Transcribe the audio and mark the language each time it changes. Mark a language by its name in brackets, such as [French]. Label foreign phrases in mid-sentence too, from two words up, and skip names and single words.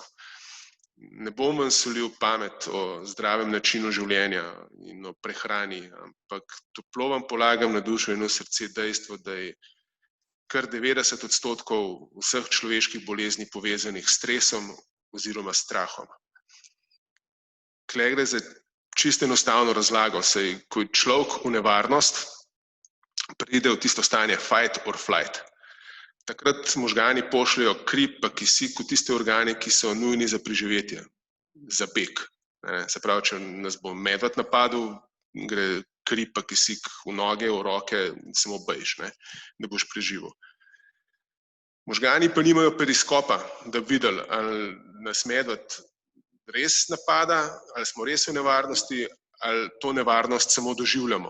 [Slovenian] Ne bom vam solil pamet o zdravem načinu življenja in o prehrani, ampak toplo vam polagam na dušo in v srce dejstvo, da je kar 90% vseh človeških bolezni povezanih s stresom oziroma strahom. Tule gre za čisto enostavno razlago, saj ko je človek v nevarnost, pride v tisto stanje [English] fight or flight. [Slovenian] Takrat možgani pošljejo kri pa kisik v tiste organe, ki so nujni za preživetje, za beg. Se pravi, če nas bo medved napadel, gre kri pa kisik v noge, v roke, samo bež, da boš preživel. Možgani pa nimajo periskopa, da bi videli, ali nas medved res napada, ali smo res v nevarnosti, ali to nevarnost samo doživljamo.